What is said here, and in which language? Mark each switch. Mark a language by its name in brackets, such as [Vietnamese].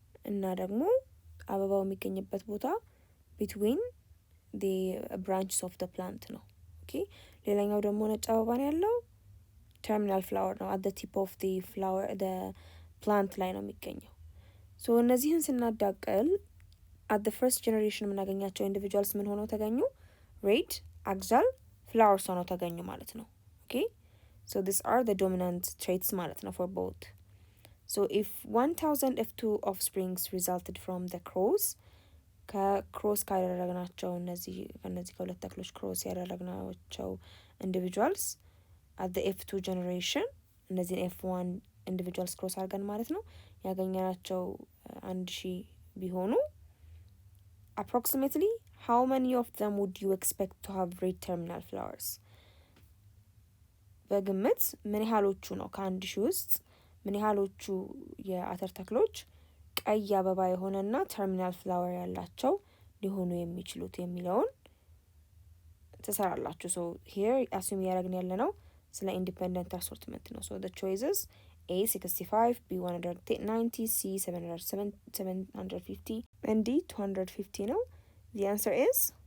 [Amharic] እና ደግሞ አበባው የሚገኝበት ቦታ [English] between the branches of the plant [Amharic] ነው። ኦኬ ሌላኛው ደግሞ ነጭ አበባ ነው ያለው terminal flower ነው [English] at the tip of the flower the plant [Amharic] ላይ ነው የሚገኘው። ሶ እነዚህን ስናዳቀል at the first generation የምናገኛቸው individuals ምን ሆነው ተገኙ? [English] red axial flowers [Amharic] ሆነው ተገኙ ማለት ነው። [English] ኦኬ so these are the dominant traits ማለት ነው for both. so if 1000 if2 offsprings resulted from the cross [Amharic] ከክሮስ ካደረግናቸው እነዚህ ከሁለት ተክሎች ክሮስ ያደረግናቸው [English] individuals at the f2 generation [Amharic] እነዚህን f1 individuals ክሮስ አድርገን ማለት ነው ያገኘናቸው [English] 1000 ቢሆኑ approximately how many of them would you expect to have red terminal flowers? [Amharic] በግምት ምን ያህሎቹ ነው ከ1000 ውስጥ ምን ያህሎቹ የአተር ተክሎች ቀይ አበባ የሆነና ተርሚናል ፍላወር ያላቸው ሊሆኑ የሚችሉት የሚለውን ተሰራላችሁ። [English] so here assume [Amharic] ያደረግን ያለነው ስለ ኢንዲፔንደንት አሶርትመንት ነው። [English] so the choices A 65, B 190, C 750 and D 250 [Amharic] ነው። the answer is